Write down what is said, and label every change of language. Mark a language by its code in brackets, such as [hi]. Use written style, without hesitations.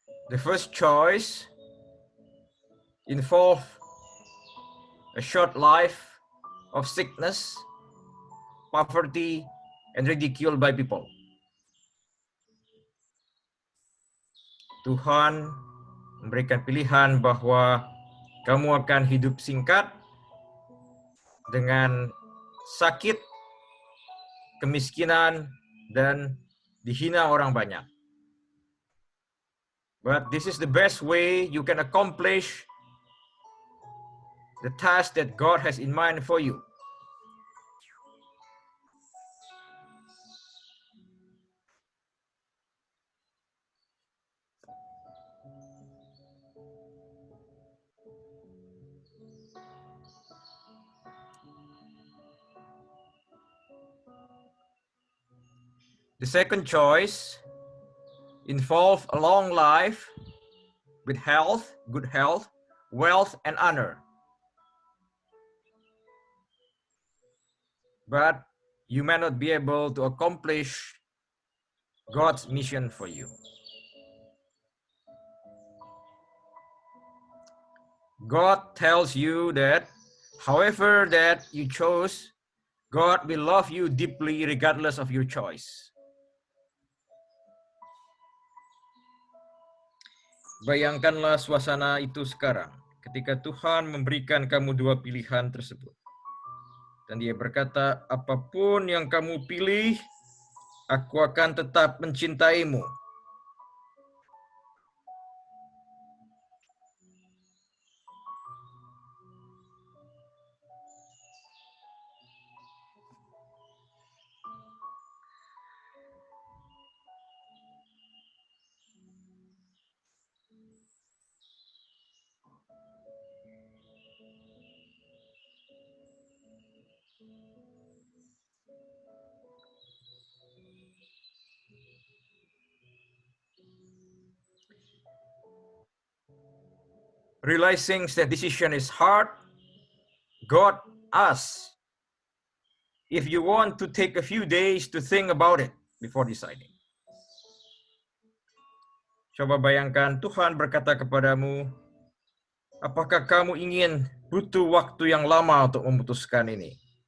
[en] The first choice involves a short life of sickness, poverty, and ridicule by people. [id] Tuhan memberikan pilihan bahwa kamu akan hidup singkat dengan sakit, kemiskinan, dan dihina orang banyak. [en] But this is the best way you can accomplish the task that God has in mind for you. The second choice involves a long life with health, good health, wealth, and honor. But you may not be able to accomplish God's mission for you. God tells you that however that you chose, God will love you deeply regardless of your choice. [id] Bayangkanlah suasana itu sekarang, ketika Tuhan memberikan kamu dua pilihan tersebut. Dan dia berkata, apapun yang kamu pilih, aku akan tetap mencintaimu. [en] Realizing that decision is hard, God asks if you want to take a few days to think about it before deciding. [id] Coba bayangkan Tuhan berkata kepadamu, apakah kamu ingin butuh waktu yang lama untuk memutuskan ini?